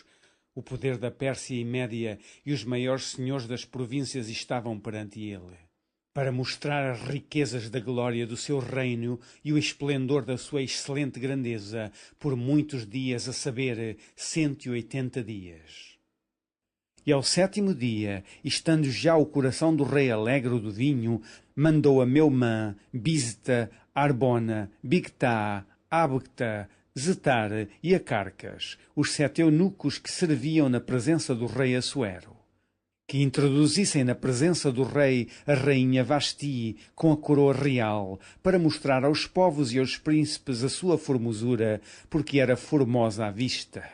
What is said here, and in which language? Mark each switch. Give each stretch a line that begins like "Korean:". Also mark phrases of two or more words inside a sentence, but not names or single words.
Portuguese: O poder da Pérsia e Média e os maiores senhores das províncias estavam perante ele, para mostrar as riquezas da glória do seu reino e o esplendor da sua excelente grandeza, por muitos dias, a saber, 180 dias. E ao sétimo dia, estando já o coração do rei alegre do vinho, mandou a Meumã, Bizta, Arbona, Bigtá, Abgta, Zetar e a Carcas, os 7 eunucos que serviam na presença do rei Assuero, que introduzissem na presença do rei a rainha Vasti com a coroa real, para mostrar aos povos e aos príncipes a sua formosura, porque era formosa à vista.